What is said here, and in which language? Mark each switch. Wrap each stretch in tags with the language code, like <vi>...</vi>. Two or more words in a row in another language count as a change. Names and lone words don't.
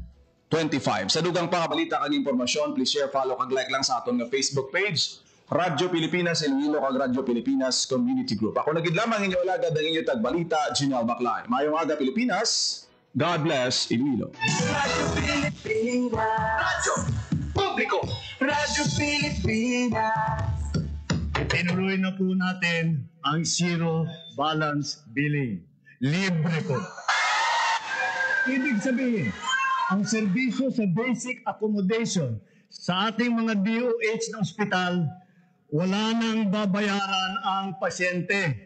<hil>Sa dugang pangabalita kag impormasyon,</hil> <en>please share, follow</en> <hil>kag like lang sa aton nga</hil> <en>Facebook page,</en> <hil>Radyo Pilipinas Iloilo kag Radyo Pilipinas Community Group. Ako nagid lamang inyo alagad ang inyo tagbalita, Ginal Baclan. Mayong aga Pilipinas.</hil> <en>God bless Iloilo.</en> <hil>Radyo Pilipinas. Radyo Publiko. Radyo Pilipinas.</hil> <tl>Tinuloy na po natin ang zero balance billing. Libre po. Ibig sabihin, ang serbisyo sa</tl> <en>basic accommodation</en> <tl>sa ating mga DOH na ospital, wala nang babayaran ang pasyente.</tl>